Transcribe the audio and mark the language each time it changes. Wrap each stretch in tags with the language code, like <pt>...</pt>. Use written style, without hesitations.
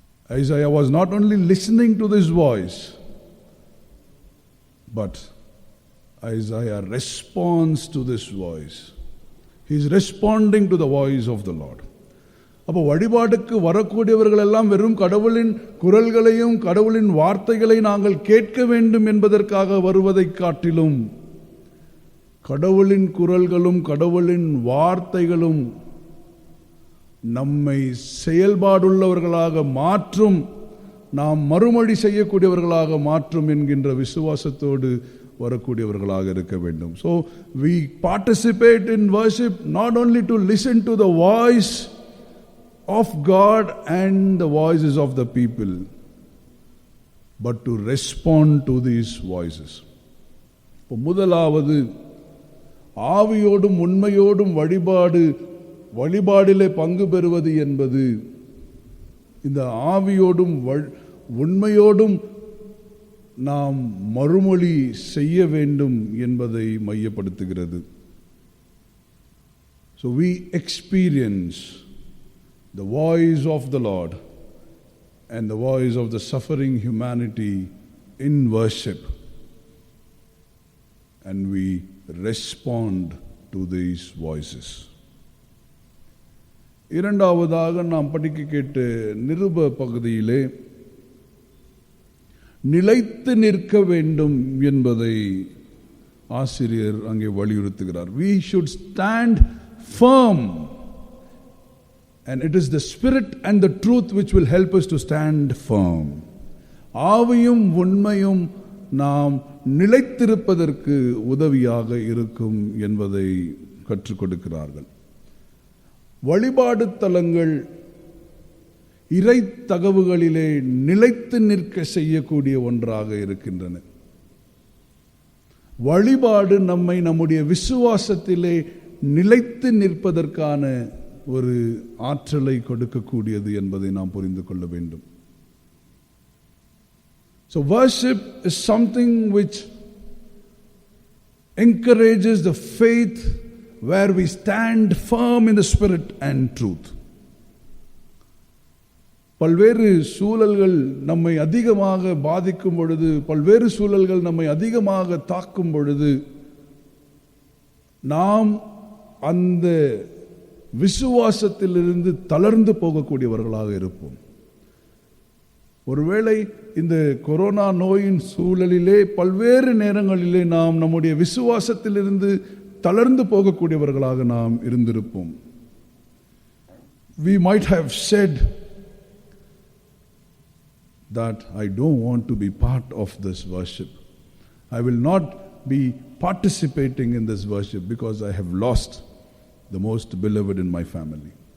<en>Isaiah was not only listening to this voice, but Isaiah responds to this voice. He is responding to the voice of the Lord.</en> <ta>அப்போ வழிபாடுக்கு வரக்கூடியவர்கள் எல்லாம் வெறும் கடவுளின் குரல்களையும் கடவுளின் வார்த்தைகளை நாங்கள் கேட்க வேண்டும் என்பதற்காக வருவதை காட்டிலும் கடவுளின் குரல்களும் கடவுளின் வார்த்தைகளும் நம்மை செயல்பாடுள்ளவர்களாக மாற்றும், நாம் மறுமொழி செய்யக்கூடியவர்களாக மாற்றும் என்கின்ற விசுவாசத்தோடு வரக்கூடியவர்களாக இருக்க வேண்டும்.</ta> <en>So we participate in worship not only to listen to the voice of God and the voices of the people, but to respond to these voices.</en> <ta>இப்போ முதலாவது ஆவியோடும் உண்மையோடும் வழிபாடிலே பங்கு பெறுவது என்பது இந்த ஆவியோடும் உண்மையோடும் நாம் மறுமொழி செய்ய வேண்டும் என்பதை மையப்படுத்துகிறது.</ta> <en>So we experience the voice of the Lord and the voice of the suffering humanity in worship, and we respond to these voices.</en> <ta>இரண்டாவதாக நாம் படிக்க கேட்ட நிருப பகுதியிலே நிலைத்து நிற்க வேண்டும் என்பதை ஆசிரியர் அங்கே வலியுறுத்துகிறார்.</ta> <en>We should stand firm, and it is the spirit and the truth which will help us to stand firm.</en> <ta>ஆவியும் உண்மையும் நாம் நிலைத்திருப்பதற்கு உதவியாக இருக்கும் என்பதை கற்றுக் கொடுக்கிறார்கள். வழிபாடு தலங்கள் இறை தகவுகளிலே நிலைத்து நிற்க செய்யக்கூடிய ஒன்றாக இருக்கின்றன. வழிபாடு நம்மை நம்முடைய விசுவாசத்திலே நிலைத்து நிற்பதற்கான ஒரு ஆற்றலை கொடுக்கக்கூடியது என்பதை நாம் புரிந்து கொள்ள வேண்டும்.</ta> <en>So worship is something which encourages the faith, where we stand firm in the spirit and truth.</en> <ta>பல்வேறு சூழல்கள் நம்மை அதிகமாக பாதிக்கும் பொழுது, பல்வேறு சூழல்கள் நம்மை அதிகமாக தாக்கும் பொழுது, நாம் அந்த விசுவாசத்திலிருந்து தளர்ந்து போகக்கூடியவர்களாக இருப்போம். ஒருவேளை இந்த கொரோனா நோயின் சூழலிலே பல்வேறு நேரங்களிலே நாம் நம்முடைய விசுவாசத்திலிருந்து தளர்ந்து போகக்கூடியவர்களாக நாம் இருந்திருப்போம்.</ta> <en>We might have said that I don't want to be part of this worship. I will not be participating in this worship because I have lost the most beloved in my family.</en>